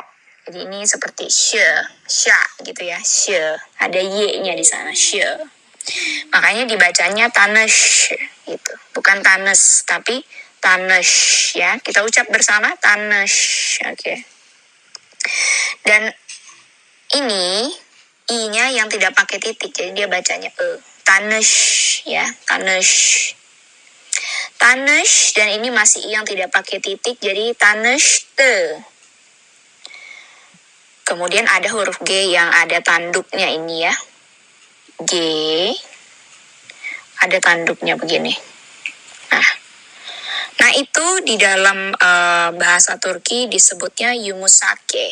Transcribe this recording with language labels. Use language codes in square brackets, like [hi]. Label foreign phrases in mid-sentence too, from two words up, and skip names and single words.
[id] Jadi ini seperti sya gitu ya, ada y-nya di sana, Makanya dibacanya tanesh gitu, bukan tanes tapi Tanış ya. Kita ucap bersama tanış. Oke. Dan ini i-nya yang tidak pakai titik, jadi dia bacanya e. Tanış ya, tanış. Tanış, dan ini masih i yang tidak pakai titik, jadi tanıştı. Kemudian ada huruf G yang ada tanduknya ini ya. G. Ada tanduknya begini. Nah itu di dalam bahasa Turki disebutnya yumusake.